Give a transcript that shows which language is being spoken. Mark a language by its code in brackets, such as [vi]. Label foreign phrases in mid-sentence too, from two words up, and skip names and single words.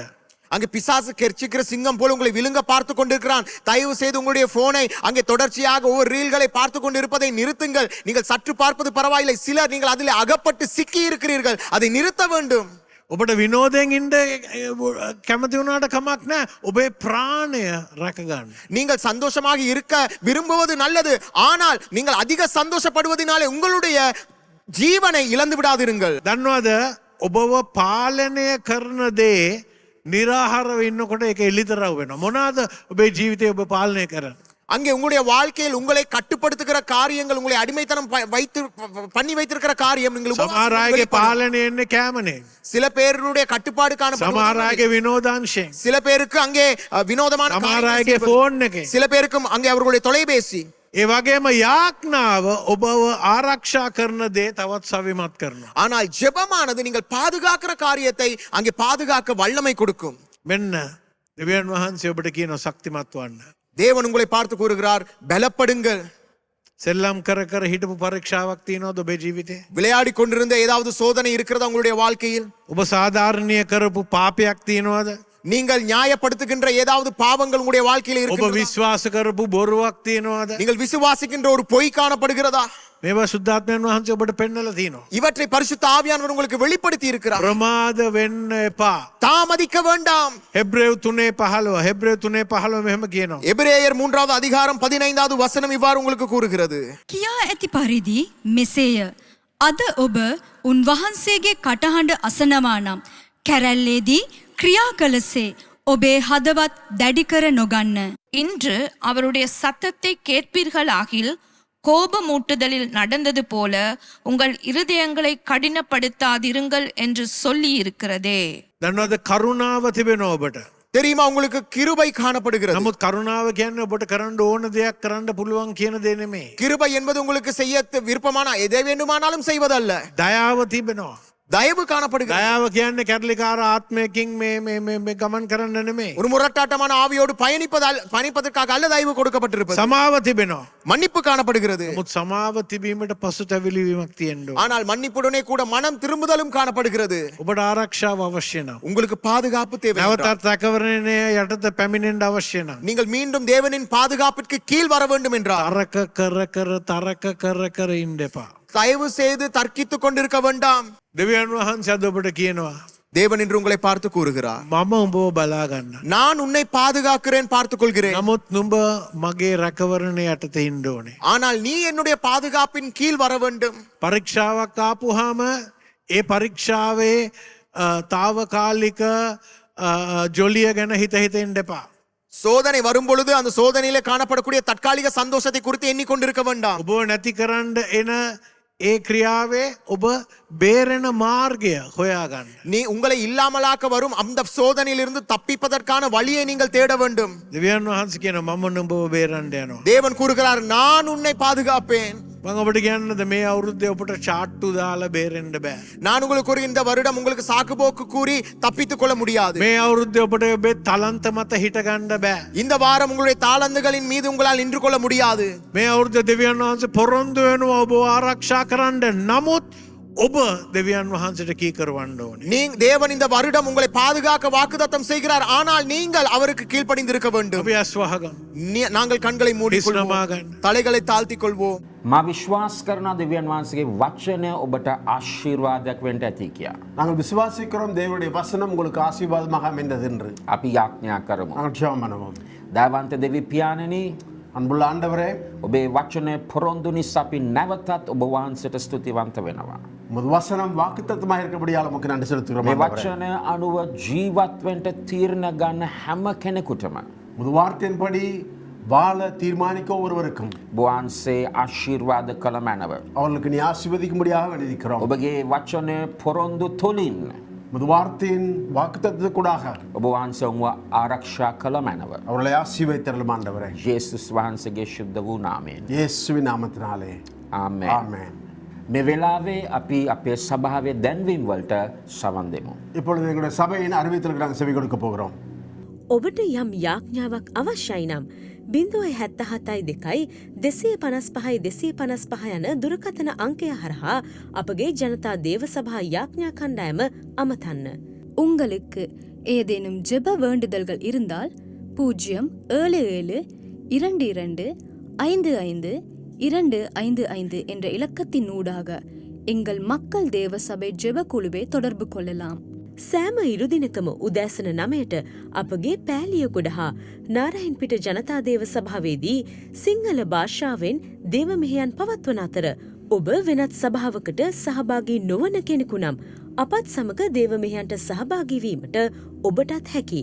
[ta] அங்கே பிசாசு கெர்ச்சிக்கிற சிங்கம் போல உங்களை விழுங்க பார்த்து கொண்டிருக்கிறான். தயவு செய்து உங்களுடைய போனை அங்கே தொடர்ச்சியாக ஒவ்வொரு ரீல்களை பார்த்து கொண்டு இருப்பதை நிறுத்துங்கள். நீங்கள் சற்று பார்ப்பது பரவாயில்லை. சிலர் நீங்கள் அதில் அகப்பட்டு சிக்கி இருக்கிறீர்கள். அதை நிறுத்த வேண்டும். [si] ඔබට විනෝදයෙන් ඉන්න කැමති වුණාට කමක් නැහැ. ඔබේ ප්‍රාණය රැකගන්න. [ta] நீங்கள் சந்தோஷமாக இருக்க விரும்புவது நல்லது. ஆனால் நீங்கள் அதிக சந்தோஷப்படுவதனாலே உங்களுடைய ஜீவனை இழந்து விடாதிருங்கள். [si] දන්නවද ඔබව පාලනය කරන දේ නිරාහාරව ඉන්නකොට ඒක එලිතරව් වෙනවා. මොනවාද ඔබේ ජීවිතේ ඔබ පාලනය කරන්නේ? [ta] அங்கே உங்களுடைய வாழ்க்கையில் உங்களை கட்டுப்படுத்துகிற காரியங்கள், உங்களை அடிமைத்தனம் பண்ணி வைத்திருக்கிற காரியம் நீங்கள் [si] සමහර අයගේ පාලනය එන්නේ කැමනේ. [ta] சில பேருடைய கட்டுப்பாடு காணப்படும். [si] සමහර අයගේ විනෝදාංශයෙන්. [ta] சில பேருக்கு அங்கே வினோதமான [si] සමහර [ta] காரியங்கள் [si] අයගේ [ta] செய்வது. [si] ෆෝන් එකේ. [ta] சில பேருக்கும் அங்கே அவர்களுடைய தொலைபேசி. [si] ඒ වගේම යාඥාව ඔබව ආරක්ෂා කරන දේ තවත් සවිමත් කරනවා. [ta] ஆனால் ஜெபமானது நீங்கள் பாதுகாக்கிற காரியத்தை அங்கே பாதுகாக்க வல்லமை கொடுக்கும். [si] මෙන්න දෙවියන් වහන්සේ ඔබට කියනවා ශක්තිමත් වන්න. [ta] தேவன் உங்களை பார்த்து கூறுகிறார், பலப்படுங்கள். [si] සෙල්ලම් කර කර හිටපු පරීක්ෂාවක් තියෙනවද ඔබේ ජීවිතේ? [ta] விளையாடி கொண்டிருந்த ஏதாவது சோதனை இருக்கிறதா உங்களுடைய வாழ்க்கையில்? [si] ඔබ සාධාරණීය කරපු පාපයක් තියෙනවද? [ta] நீங்கள் நியாயப்படுத்துகின்ற ஏதாவது பாவங்கள் உங்களுடைய வாழ்க்கையில் [si] ඔබ [ta] இருக்கிறதா? [si] විශ්වාස කරපු බොරුවක් තියෙනවද? [ta] நீங்கள் விசுவாசிக்கின்ற ஒரு பொய் காணப்படுகிறதா? [si] මේවා සුද්ධාත්මයන් වහන්සේ ඔබට පෙන්වලා තියෙනවා. [ta] இவற்றை பரிசுத்த ஆவியானவர் உங்களுக்கு வெளிப்படுத்தி இருக்கிறார். [si] ප්‍රමාද වෙන්න එපා. [ta] தாமதிக்க வேண்டாம். [si] හෙබ්‍රේව් 3:15 හෙබ්‍රේව් 3:15 මෙහෙම කියනවා. [ta] எபிரேயர் 3வது அதிகாரம் 15வது வசனம் இவ்வாறு உங்களுக்கு கூறுகிறது. [si] කියා ඇති පරිදි මෙසේය. අද ඔබ උන්වහන්සේගේ කටහඬ අසනවා නම් කැරැල්ලේදී ක්‍රියා කළසේ ඔබේ හදවත් දැඩිකර නොගන්න. [ta] இன்று அவருடைய சத்தத்தை கேட்பீர்களாகில் கோபமூட்டுதலில் நடந்தது போல உங்கள் இருதயங்களை கடினப்படுத்தாதிருங்கள் என்று சொல்லி இருக்கிறதே. [si] දන්නවද කරුණාව තිබෙනවා ඔබට? [ta] தெரியுமா உங்களுக்கு கிருபை காணப்படுகிறது. [si] නමුත් කරුණාව කියන්නේ ඔබට කරන්න ඕන දෙයක් කරන්න පුළුවන් කියන දේ නෙමෙයි. [ta] கிருபை என்பது உங்களுக்கு செய்ய விருப்பமான எதை வேண்டுமானாலும் செய்வதல்ல. [si] දයාව තිබෙනවා. [ta] தயவு காணப்படுகிறது. [si] දයාව කියන්නේ කැරලිකාර ආත්මයකින් මේ ගමන් කරන්න නෙමෙයි. [ta] ஒரு முரட்டாட்டமான ஆவியோடு பயணிப்பதற்காக அல்ல தயவு கொடுக்கப்பட்டிருப்பது. [si] සමාව තිබෙනවා. [ta] மன்னிப்பு காணப்படுகிறது. [si] නමුත් සමාව තිබීමට පසුතැවිලි වීමක් තියෙන්න ඕන. [ta] ஆனால் மன்னிப்புடனே கூட மனம் திரும்புதலும் காணப்படுகிறது. [si] ඔබට ආරක්ෂාව අවශ්‍ය නම්. [ta] உங்களுக்கு பாதுகாப்பு தேவை. [si] නැවතත් රැකවරණය යටත පැමිණෙන්න අවශ්‍ය නම්. [ta] நீங்கள் மீண்டும் தேவனின் பாதுகாப்பிற்கு கீழ் வர வேண்டும் என்றால் [si] තරක කර ඉන්න එපා. [ta] தயவு செய்து தர்க்கித்துக் கொண்டிருக்க வேண்டாம். [si] දෙවියන් වහන්සේ අද ඔබට කියනවා [ta] தேவன் என்று உங்களை பார்த்து கூறுகிறார். [si] මම උඹව බලා ගන්න. [ta] நான் உன்னை பாதுகாக்கிறேன், பார்த்துக் கொள்கிறேன். [si] නමුත් නුඹ මගේ රැකවරණය යටතේ ඉන්න ඕනේ. [ta] ஆனால் நீ என்னுடைய பாதுகாப்பின் கீழ் வர வேண்டும். [si] පරීක්ෂාවක් ආපුහම ඒ පරීක්ෂාවේ తాවකාලික ජොලිය ගැන හිත ඉන්න එපා. [ta] சோதனை வரும் பொழுது அந்த சோதனையில காணப்படக்கூடிய தற்காலிக சந்தோஷத்தை குறித்து எண்ணிக்கொண்டிருக்க வேண்டாம். [si] ඔබ නැති කරන්න එන ඒ ක්‍රියාවේ ඔබ බේරෙන මාර්ගය හොයාගන්න. [ta] நீ உங்களை இல்லாமலாக்க வரும் அந்த சோதனையிலிருந்து தப்பிப்பதற்கான வழியை நீங்கள் தேட வேண்டும். [si] දෙවියන් වහන්සේ කියනවා මම නුඹව බේරන්න යනවා. [ta] தேவன் கூறுகிறார், நான் உன்னை பாதுகாப்பேன். [si] මම ඔබට කියන්නද මේ අවුරුද්දේ ඔබට චාට්ටු දාලා බේරෙන්න බෑ. [ta] நான் உங்களுக்கு கூறுகிற இந்த வருடம் உங்களுக்கு சாக்குபோக்கு கூறி தப்பித்துக் கொள்ள முடியாது. [si] මේ අවුරුද්දේ ඔබට ඔබේ තලන්ත මත හිට ගන්න බෑ. [ta] இந்த வாரம் உங்களுடைய தாளந்துகளின் மீது உங்களால் நின்று கொள்ள முடியாது. [si] මේ අවුරුද්දේ දෙවියන් වහන්සේ පොරොන්දු වෙනවා ඔබ ආරක්ෂා කරන්න. නමුත් ඔබ දෙවියන් වහන්සේට කී කරවන්න ඕනේ. [ta] தேவன் இந்த வருடம் உங்களை பாதுகாக்க வாக்குத்தத்தம் செய்கிறார். ஆனால் நீங்கள் அவருக்கு கீழ்ப்படிந்திருக்க வேண்டும். [si] අපි ඇස් වහගමු. [ta] நாங்கள் கண்களை மூடிக்கொள்வோம், [si] හිස්නමාගන්න. [ta] தலைகளை தாழ்த்திக் கொள்வோம். [si] මා විශ්වාස කරන දෙවියන් වහන්සේගේ වචනය ඔබට ආශිර්වාදයක් වෙන්න ඇති කියා. [ta] நாங்கள் விசுவாசிக்கிறோம் தேவனுடைய வசனம் உங்களுக்கு ஆசீர்வாதமாக அமைந்தது என்று. [si] අපි යාඥා කරමු. [ta] நாங்கள் ஜெபம் பண்ணுவோம். [si] දයාවන්ත දෙවි පියාණනි, [ta] அன்புள்ள ஆண்டவரே, [si] ඔබේ වචනය පොරොන්දු නිසා අපි නැවතත් ඔබ වහන්සේට ස්තුතිවන්ත වෙනවා. [ta] உமது வசனம் வாக்குத்தத்தமாக இருக்கபடியால் உமக்கு நன்றி செலுத்துகிறோம் [si] මේ [ta] ஆண்டவரே. [si] වචනය අනුව ජීවත් වෙන්න තීරණ ගන්න හැම කෙනෙකුටම [ta] உமது வார்த்தையின்படி வாழ தீர்மானிக்க ஒருவருக்கும் [si] වහන්සේ ආශිර්වාද කළ මැනව. [ta] அவர்களுக்கு நீ ஆசீர்வதிக்கும்படியாக வேண்டியிருக்கிறோம். [si] ඔබගේ වචනය පොරොන්දු තුලින් [ta] உமது வார்த்தையின் வாக்குத்தத்தத்துக்கூடாக [si] ඔබ වහන්සේ උන්ව ආරක්ෂා කළ මැනව. [ta] அவர்களை ஆசீர்வதித்தரலும் ஆண்டவரே. [si] යේසුස් වහන්සේගේ ශුද්ධ වූ නාමයෙන්. [ta] இயேசுவின் நாமத்தினாலே [si] ආමේන්. [ta] ஆமென். [si] මේ වෙලාවේ අපි අපේ සභාවේ දැන්වීම් වලට සවන් දෙමු. [ta] இப்பொழுது எங்களுடைய சபையின் அறிவித்தலுக்கு நாங்கள் செவி கொடுக்க போகிறோம். [si] ඔබට යම් යාඥාවක් අවශ්‍යයි නම් 077 255 255 යන දුරකථන අංකය හරහා අපගේ ජනතා දේව සභා යාඥා කණ්ඩායම අමතන්න. [ta] உங்களுக்கு ஏதேனும் ஜெப வேண்டுதல்கள் இருந்தால் 077 22 55 255 என்ற இலக்கத்தின் ஊடாக எங்கள் மக்கள் தேவ சபை ஜெப குழுவை தொடர்பு கொள்ளலாம். [si] සෑම ඉරුදිනකම උදෑසන 9ට අපගේ පෑලියගොඩ හා නාරයින්පිට ජනතා දේව සභාවේදී සිංහල භාෂාවෙන් දේව මෙහෙයන් පවත්වන අතර ඔබ වෙනත් සභාවකට සහභාගී නොවන කෙනෙකු නම් අපත් සමග දේව මෙහෙයන්ට සහභාගී වීමට ඔබටත් හැකි.